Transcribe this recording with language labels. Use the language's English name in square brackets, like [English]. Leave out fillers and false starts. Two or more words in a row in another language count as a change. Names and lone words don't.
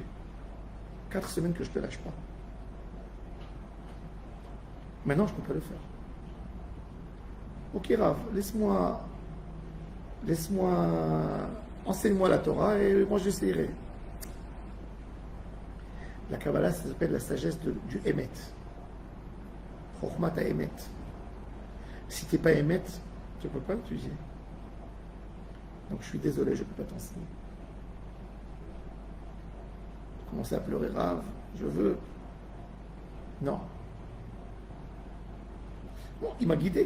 [French] 4 semaines que je ne te lâche pas. Maintenant, je ne peux pas le faire. Ok, Rav, enseigne-moi la Torah et moi j'essaierai. La Kabbalah, ça s'appelle la sagesse du Emet. [Hebrew] חכמת האמת. [French] Si tu n'es pas Emet, tu ne peux pas étudier. Donc je suis désolé, je ne peux pas t'enseigner. Je commençais à pleurer, Rav, je veux. Non. Bon, il m'a guidé.